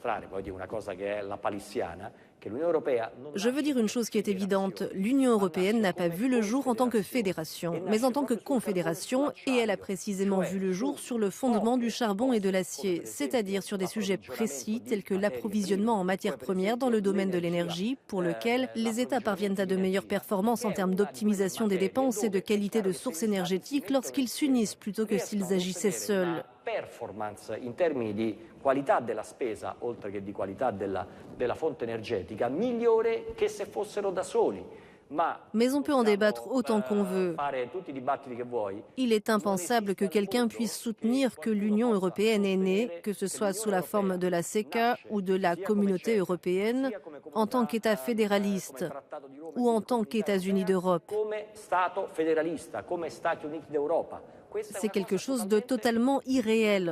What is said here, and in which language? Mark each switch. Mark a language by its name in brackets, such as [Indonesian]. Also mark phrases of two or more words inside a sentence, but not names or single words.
[French] Je veux dire une chose qui est évidente, l'Union européenne n'a pas vu le jour en tant que fédération, mais en tant que confédération, et elle a précisément vu le jour sur le fondement du charbon et de l'acier, c'est-à-dire sur des sujets précis tels que l'approvisionnement en matières premières dans le domaine de l'énergie, pour lequel les États parviennent à de meilleures performances en termes d'optimisation des dépenses et de qualité de sources énergétiques lorsqu'ils s'unissent plutôt que s'ils agissaient seuls. [Italian] Performance in termini di qualità della spesa, oltre che di qualità della fonte energetica, migliore che se fossero da soli. [French] Mais on peut en débattre autant qu'on veut. Il est impensable que quelqu'un puisse soutenir que l'Union européenne est née, que ce soit sous la forme de la CECA ou de la Communauté européenne, en tant qu'État fédéraliste. ou en tant qu'États-Unis d'Europe. C'est quelque chose de totalement irréel.